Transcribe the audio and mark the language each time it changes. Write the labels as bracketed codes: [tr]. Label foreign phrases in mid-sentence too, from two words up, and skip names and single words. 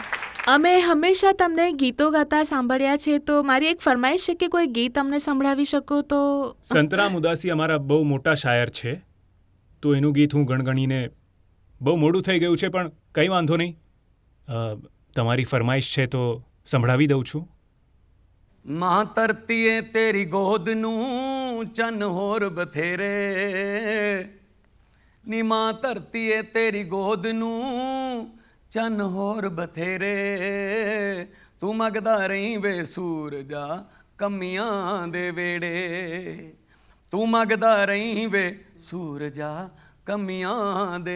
[gu] અમે હંમેશા તમને ગીતો ગાતા સાંભળ્યા છે, તો મારી એક ફરમાઈશ છે કે કોઈ ગીત અમને સંભળાવી શકો તો. સંતરામ ઉદાસી અમારા બહુ મોટા શાયર છે, તો એનું ગીત હું ગણગણીને બહુ મોડું થઈ ગયું છે, પણ કંઈ વાંધો નહીં. તમારી ફરમાઈશ છે તો સંભળાવી દઉં છું. [pa] ਮਾਂ ਧਰਤੀਏ ਤੇਰੀ ਗੋਦ ਨੂੰ ਚੰਨ ਹੋਰ ਬਥੇਰੇ ਨੀ ਮਾਂ ਧਰਤੀਏ ਤੇਰੀ ਗੋਦ ਨੂੰ ਚੰਨ ਹੋਰ ਬਥੇਰੇ ਤੂੰ ਮੰਗਦਾ ਰਹੀਂ ਵੇ ਸੂਰਜਾ ਕਮੀਆਂ ਦੇ ਵੇੜੇ ਤੂੰ ਮੰਗਦਾ ਰਹੀਂ ਵੇ ਸੂਰਜਾ ਕਮੀਆਂ ਦੇ